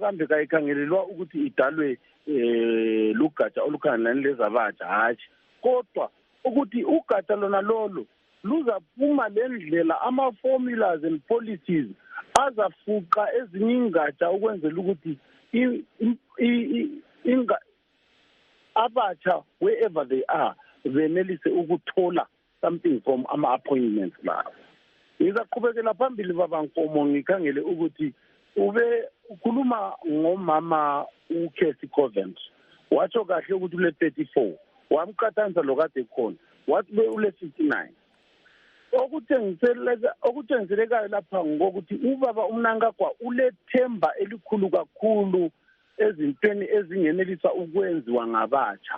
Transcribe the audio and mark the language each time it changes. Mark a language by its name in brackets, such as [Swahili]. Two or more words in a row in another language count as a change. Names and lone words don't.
[North Ndebele] kambe kayikhangelelwa ukuthi idalwe lugatsha olukhangelane lezabatsha hatshi kodwa ukuthi ugatsha lona lolo luzaphuma lendlela [English] ama-formulas and policies [North Ndebele] azafuqa ezinye ingatsha ukwenzela ukuthi abatsha [English] wherever they are [North Ndebele] benelise ukuthola [English] something from [North Ndebele] ama-appointments lawo. Ngizaqhubekela phambili babankomo ngikhangele ukuthi ukhuluma ngomama uCasey Covent watsho kahle ukuthi ule 34 wamqathanisa lo kade khona wathi ule 59 okutshengiselekayo lapha ngokuthi ubaba uMnangagwa ulethemba elikhulu kakhulu ezintweni ezingenelisa ukwenziwa ngabatsha.